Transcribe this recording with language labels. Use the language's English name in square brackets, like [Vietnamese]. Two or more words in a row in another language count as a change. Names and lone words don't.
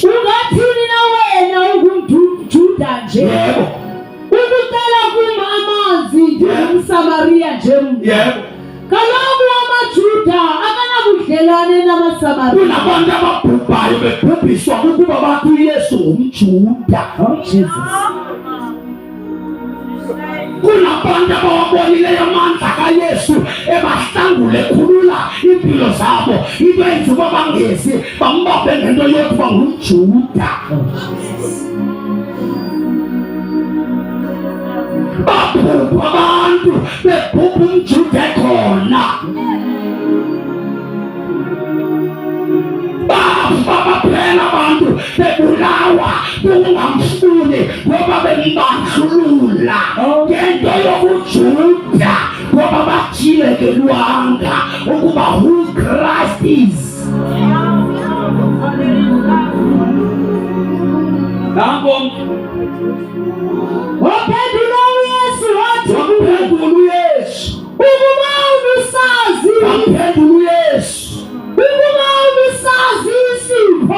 [Xhosa] "Ungathini na wena ungumJuda nje ukucela kum amanzi njengomSamariya nje mna? Kaloku amaJuda akanabudlelwane namaSamariya." Kunabantu ababhubhayo bebhubhiswa ukuba bathi uYesu ngumJuda. [English] Jesus. [Xhosa] Kunabantu abawabonileyo amandla kaYesu ebahlangule ekhulula impilo zabo, into enza uba bangezi bambambe ngento yokuthi bangumJuda. Babhubha abantu bebhubha umJuda ekhona. Baphela abantu bebulawa kungamfuni ngoba bembandlulula ngento yobuJuda, ngoba bajilekelwanga ukuba [English] who Christ is. [Xhosa] Nango Waphendula uYesu wathi, waphendula uYesu, "Ukuba ubusazi, waphendula uYesu, ukuba ubusazi isipho."